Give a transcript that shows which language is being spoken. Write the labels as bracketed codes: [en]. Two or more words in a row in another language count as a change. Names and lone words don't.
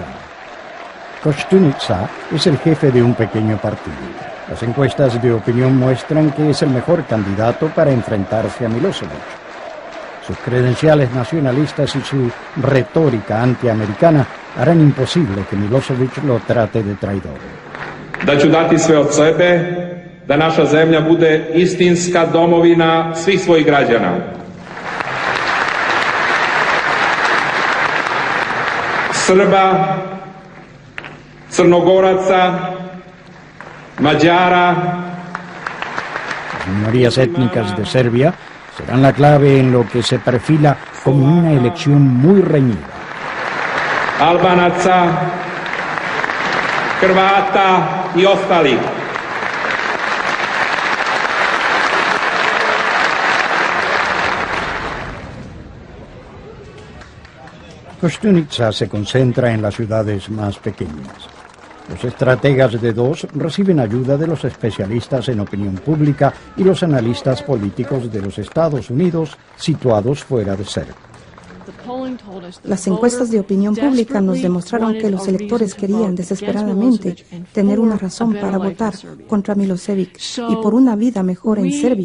[es] Koštunica es el jefe de un pequeño partido. Las encuestas de opinión muestran que es el mejor candidato para enfrentarse a Milošević. Sus credenciales nacionalistas y su retórica antiamericana harán imposible que Milošević lo trate de traidor. [sr] Da ću dati sve od sebe da naša zemlja bude istinska domovina svih svojih građana. Srba, Crnogoraca, Mađara. [es] Las minorías étnicas de Serbia serán la clave en lo que se perfila como una elección muy reñida. [sr] Albanaca, Hrvata i ostalih. [es] Koštunica se concentra en las ciudades más pequeñas. Los estrategas de DOS reciben ayuda de los especialistas en opinión pública y los analistas políticos de los Estados Unidos situados fuera de Serbia. Las encuestas de opinión pública nos demostraron que los electores querían desesperadamente tener una razón para votar contra Milošević y por una vida mejor en Serbia.